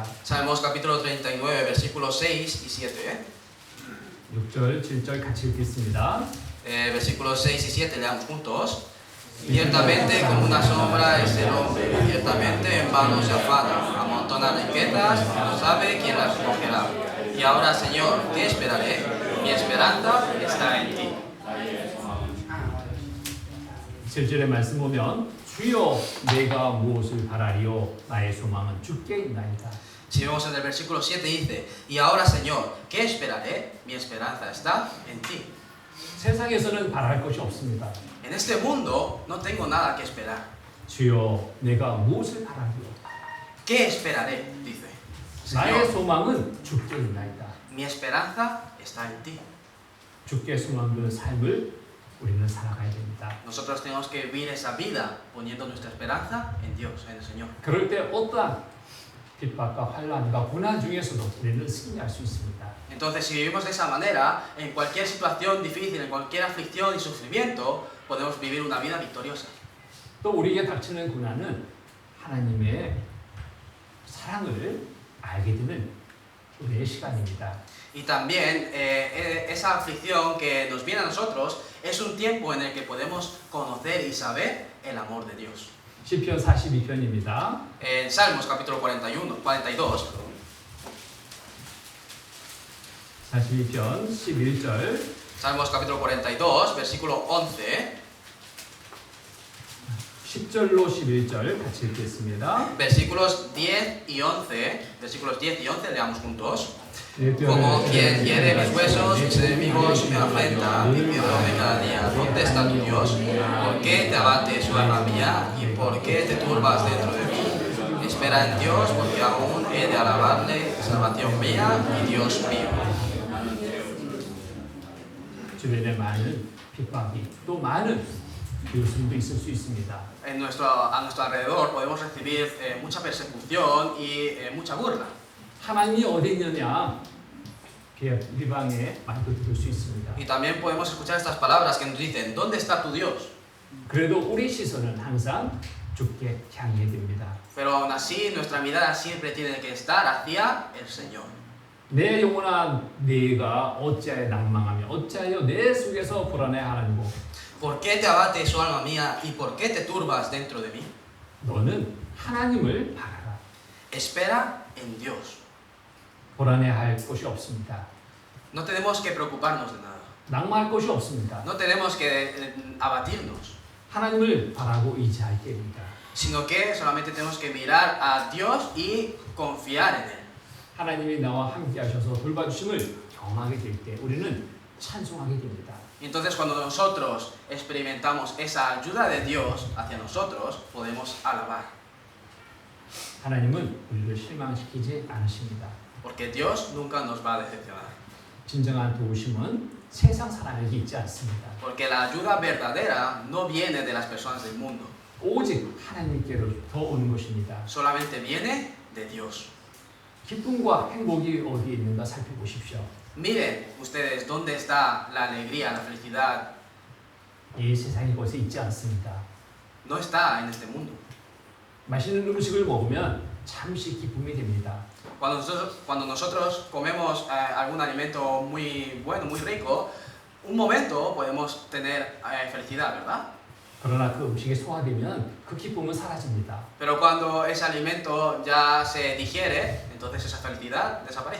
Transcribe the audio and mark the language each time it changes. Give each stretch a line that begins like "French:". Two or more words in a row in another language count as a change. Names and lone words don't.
Spanish: Salmos capítulo 39, versículos 6 y 7.
Korean: 6절, 7절 같이 읽겠습니다.
Spanish: Versículos 6 y 7, leamos juntos. Ciertamente como una sombra es el hombre, ciertamente en vano se afana, amontona riquezas, no sabe quién las recogerá. Y ahora, Señor, ¿qué esperaré? Mi esperanza está en ti.
Korean: 7절의 말씀 보면 주여 내가 무엇을 바라리요 나의 소망은 주께 있나이다.
Spanish: Si vemos en el versículo 7 dice, y ahora, Señor, ¿qué esperaré? Mi esperanza está en ti.
Korean: 세상에서는 바랄 것이 없습니다.
Spanish: En este mundo no tengo nada que esperar.
Korean: 주여 내가 무엇을 바라리요
Spanish: ¿Qué esperaré? Dice.
Korean: 나의
Spanish: Señor,
Korean: 소망은 주께 있나이다.
Spanish: mi esperanza está en ti.
Korean: 주께 소망 두는 삶을 우리는 살아가야 됩니다.
Spanish: Nosotros tenemos que vivir esa vida poniendo nuestra esperanza en Dios, en el Señor.
Korean: 그럴 때 어떠한 핍박과 환난과 고난 중에서도 우리는 승리할 수 있습니다.
Spanish: Entonces, si vivimos de esa manera, en cualquier situación difícil, en cualquier aflicción y sufrimiento, podemos vivir una vida victoriosa.
Korean: 또 우리에게 닥치는 고난은 하나님의 사랑을 알게 되는 우리의 시간입니다.
Spanish: Y también esa aflicción que nos viene a nosotros es un tiempo en el que podemos conocer y saber el amor de Dios.
Korean: 시편 42편입니다.
Spanish: En Salmos capítulo 42,
Korean: 42편 11절
Spanish: Salmos capítulo 42, versículo 11,
Korean: 10절로 11절 같이 읽겠습니다.
Spanish: versículos 10 y 11, versículos 10 y 11, leamos juntos. Como quien hiere mis huesos, mis enemigos me afrentan, diciéndome cada día, ¿dónde está tu Dios? ¿Por qué te abate su alma mía y por qué te turbas dentro de mí? Espera en Dios, porque aún he de alabarle, salvación mía y Dios mío.
Korean: 주변에 많은 핍박이 또 많은 비웃음도 있을 수 있습니다.
Spanish: A nuestro alrededor podemos recibir mucha persecución y mucha burla.
Korean: 하나님이 어디 있느냐 비방의 말도 들을 수 있습니다.
Spanish: Y también podemos escuchar estas palabras que nos dicen, ¿dónde está tu Dios?
Korean: 그래도 우리 시선은 항상 주께 향해 됩니다.
Spanish: Pero aún así nuestra mirada siempre tiene que estar hacia el Señor.
Korean: 내 영혼아 네가 어찌하여 낭망하며 어찌하여 내 속에서 불안해하는고
Spanish: ¿Por qué te abates, oh alma mía, y por qué te turbas dentro de mí?
Korean: 너는 하나님을 바라라.
Spanish: Espera en Dios.
Korean: 불안해할 것이 없습니다.
Spanish: No tenemos que preocuparnos de nada.
Korean: 낭망할 것이 없습니다.
Spanish: No tenemos que abatirnos,
Korean: 하나님을 바라고 의지할 때입니다.
Spanish: sino que solamente tenemos que mirar a Dios y confiar en Él.
Korean: 하나님이 나와 함께 하셔서 돌봐주심을 경험하게 될 때 우리는 찬송하게 됩니다.
Spanish: Y entonces cuando nosotros experimentamos esa ayuda de Dios hacia nosotros, podemos alabar.
Korean: 하나님은 우리를 실망시키지 않으십니다.
Spanish: Porque Dios nunca nos va a decepcionar.
Korean: 진정한 도우심은 세상 사람에게 있지 않습니다.
Spanish: Porque la ayuda verdadera no viene de las personas del mundo.
Korean: 오직 하나님께로부터 오는 것입니다.
Spanish: Solamente viene de Dios.
Korean: 기쁨과 행복이 어디에 있는가 살펴보십시오.
Spanish: Miren ustedes dónde está la alegría, la felicidad.
Korean: 이 세상에 것이 있지 않습니다.
Spanish: No está en este mundo.
Korean: 맛있는 음식을 먹으면 잠시 기쁨이 됩니다.
Spanish: Cuando nosotros comemos algún alimento muy bueno, muy rico, un momento podemos tener felicidad, ¿verdad?
Korean: 그러나 그 음식이 소화되면 그 기쁨은 사라집니다.
Spanish: Pero cuando ese alimento ya se digiere, entonces esa felicidad desaparece.